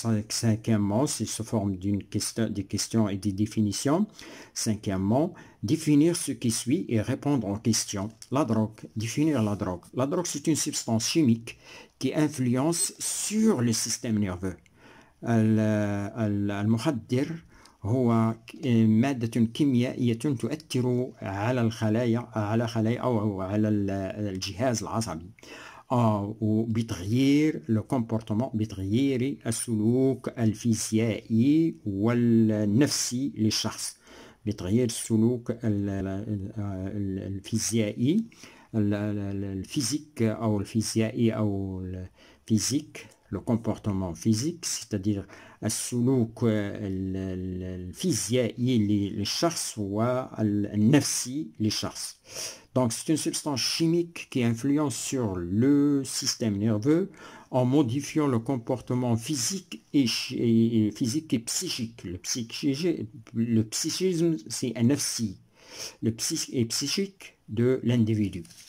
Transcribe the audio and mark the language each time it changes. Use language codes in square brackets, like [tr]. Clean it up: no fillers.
[fr] Cinquièmement, c'est sous forme des questions et des définitions. Cinquièmement, définir ce qui suit et répondre aux questions. La drogue, définir la drogue. La drogue, c'est une substance chimique qui influence sur le système nerveux. [ar] المخدر هو مادة كيميائية تؤثر على خلايا أو على الجهاز العصبي. وبتغيير الكومبورتمون، بتغيير السلوك الفيزيائي والنفسي للشخص، بتغيير السلوك الفيزيائي الفيزيك أو الفيزيائي أو الفيزيك، [fr] le comportement physique, c'est-à-dire [ar] السلوك الفيزيائي للشخص والنفسي للشخص. [fr] Donc c'est une substance chimique qui influence sur le système nerveux en modifiant le comportement physique et psychique. Le psychisme, c'est un nafsi, le psychique de l'individu.